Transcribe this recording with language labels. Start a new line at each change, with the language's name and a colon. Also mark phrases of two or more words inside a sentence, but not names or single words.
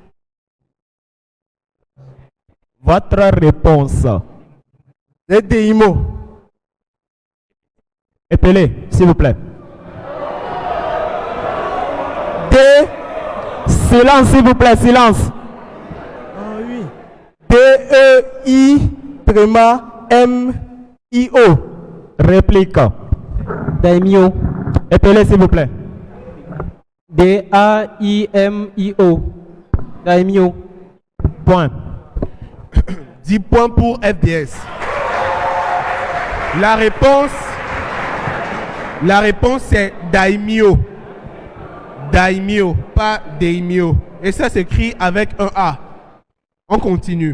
French: Votre réponse. Les Daimo. Épelez, s'il vous plaît. D. Silence, s'il vous plaît, silence. Ah oui. D-E-I tréma M-I-O. Réplique. Daimyo. Épelez, s'il vous plaît. D-A-I-M-I-O. Daimyo. Point. 10 points pour FDS. La réponse c'est Daimyo. Daimyo, pas Daimyo. Et ça s'écrit avec un A. On continue.